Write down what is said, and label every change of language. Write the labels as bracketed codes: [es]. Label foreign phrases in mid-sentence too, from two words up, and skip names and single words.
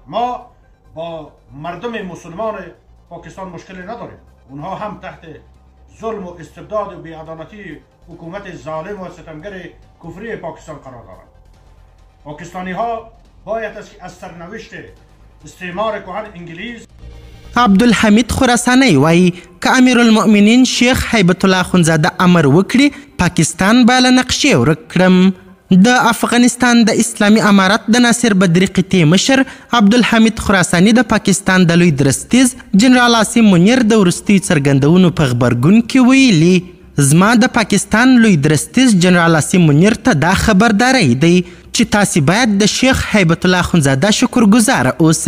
[fa] ما با مردم مسلمان پاکستان مشکلی نداریم، اونها هم تحت ظلم و استبداد و بی‌عدالتی حکومت ظالم و ستمگر کفری پاکستان قرار دارند. پاکستانی ها باید از سرنوشت استعمار کهن انگلیس. [ps] عبدالحمید خراسانی وایي که امیرالمؤمنین شیخ هیبت الله اخندزاده امر وکړي پاکستان به له نقشې ورک کړم. د افغانستان د اسلامي امارت د ناصر بدري قطې مشر عبدالحمید خراساني د پاکستان د لوی درستیز جنرال عاصم منیر د وروستیو څرګندونو په غبرګون کې ویلي، زما د پاکستان لوی درستیز جنرال عاصم منیر ته دا خبرداری دی چې تاسې باید د شیخ هیبت الله اخندزاده شکرګزاره اوسئ.